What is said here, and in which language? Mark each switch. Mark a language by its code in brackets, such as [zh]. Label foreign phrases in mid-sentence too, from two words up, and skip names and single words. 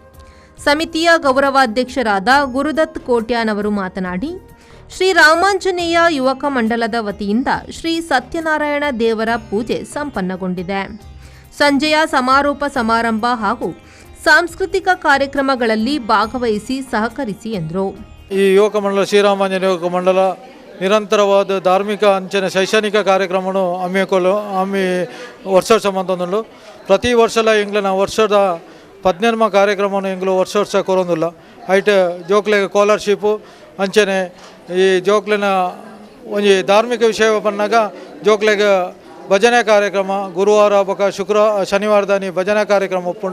[kn] ಸಮಿತಿಯ ಗೌರವಾಧ್ಯಕ್ಷರಾದ ಗುರುದತ್ ಕೋಟ್ಯಾನವರು ಮಾತನಾಡಿ, ಶ್ರೀ ರಾಮಾಂಜನೇಯ ಯುವಕ ಮಂಡಲದ ವತಿಯಿಂದ ಶ್ರೀ ಸತ್ಯನಾರಾಯಣ ದೇವರ ಪೂಜೆ ಸಂಪನ್ನಗೊಂಡಿದೆ. ಸಂಜೆಯ ಸಮಾರೋಪ ಸಮಾರಂಭ ಹಾಗೂ ಸಾಂಸ್ಕೃತಿಕ ಕಾರ್ಯಕ್ರಮಗಳಲ್ಲಿ ಭಾಗವಹಿಸಿ ಸಹಕರಿಸಿ ಎಂದರು. [tcy] ಈ ಯುವಕ ಮಂಡಲ ಶ್ರೀರಾಮಾಂಜನೇಯ ಯುವಕ ಮಂಡಲ ನಿರಂತರವಾದ ಧಾರ್ಮಿಕ ಅಂಚನೆ ಶೈಕ್ಷಣಿಕ ಕಾರ್ಯಕ್ರಮವನ್ನು ಹಮ್ಮಿ ವರ್ಷ ಮಂತೊಂದುಂಡು. ಪ್ರತಿ ವರ್ಷಲ ಎಂಗ್ಲನ ವರ್ಷದ 17ಮ ಕಾರ್ಯಕ್ರಮವನ್ನು ಎಂಗ್ಲು ವರ್ಷ ಕೊರೊಂದುಲ್ಲ. ಐಟ್ ಜೋಕ್ಲೆಗ್ ಸ್ಕಾಲರ್ಶಿಪ್ಪು ಅಂಚನೆ ಈ ಜೋಕ್ಲೆನ ಒಂಜಿ ಧಾರ್ಮಿಕ ವಿಷಯ ಬಂದಾಗ ಜೋಕ್ಲೆಗ್ ಭಜನೆ ಕಾರ್ಯಕ್ರಮ ಗುರುವಾರ ಬೊಕ ಶನಿವಾರದಾನಿ ಭಜನೆ ಕಾರ್ಯಕ್ರಮ ಒಪ್ಪುಂಡು.